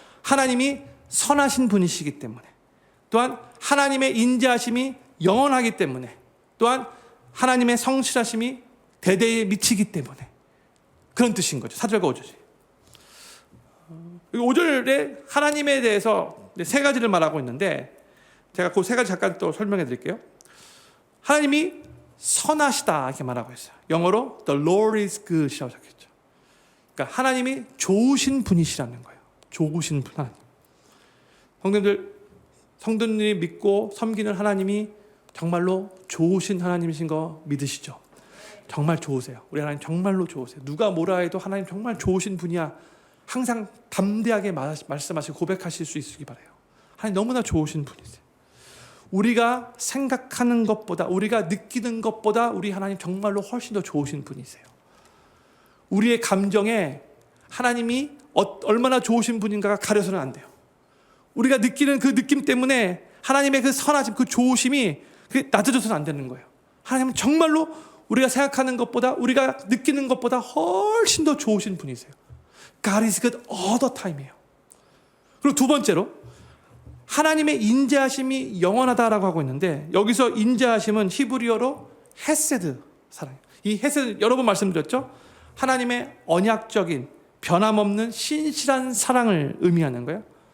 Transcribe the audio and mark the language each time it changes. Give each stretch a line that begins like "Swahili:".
Korean: 하나님이 선하신 분이시기 때문에, 또한 하나님의 인자하심이 영원하기 때문에, 또한 하나님의 성실하심이 대대에 미치기 때문에 그런 뜻인 거죠. 4절과 5절이. 5절에 하나님에 대해서 세 가지를 말하고 있는데 제가 그 세 가지 잠깐 또 설명해 드릴게요. 하나님이 선하시다 이렇게 말하고 있어요. 영어로
English: The Lord is good
Korean: 이라고 적혀있죠. 그러니까 하나님이 좋으신 분이시라는 거예요. 좋으신 분 하나님. 성도님들이 믿고 섬기는 하나님이 정말로 좋으신 하나님이신 거 믿으시죠? 정말 좋으세요. 우리 하나님 정말로 좋으세요. 누가 뭐라 해도 하나님 정말 좋으신 분이야. 항상 담대하게 말씀하시고 고백하실 수 있으기 바라요. 하나님 너무나 좋으신 분이세요. 우리가 생각하는 것보다, 우리가 느끼는 것보다 우리 하나님 정말로 훨씬 더 좋으신 분이세요. 우리의 감정에 하나님이 얼마나 좋으신 분인가가 가려서는 안 돼요. 우리가 느끼는 그 느낌 때문에 하나님의 그 선하심, 그 좋으심이 낮아져서는 안 되는 거예요. 하나님은 정말로 우리가 생각하는 것보다, 우리가 느끼는 것보다 훨씬 더 좋으신 분이세요.
English: God is good all the time이에요.
Korean: 그리고 두 번째로 하나님의 인자하심이 영원하다라고 하고 있는데 여기서 인자하심은 히브리어로 헤세드 사랑이에요. 이 헤세드 여러 번 말씀드렸죠. 하나님의 언약적인 변함없는 신실한 사랑을 의미하는 거예요.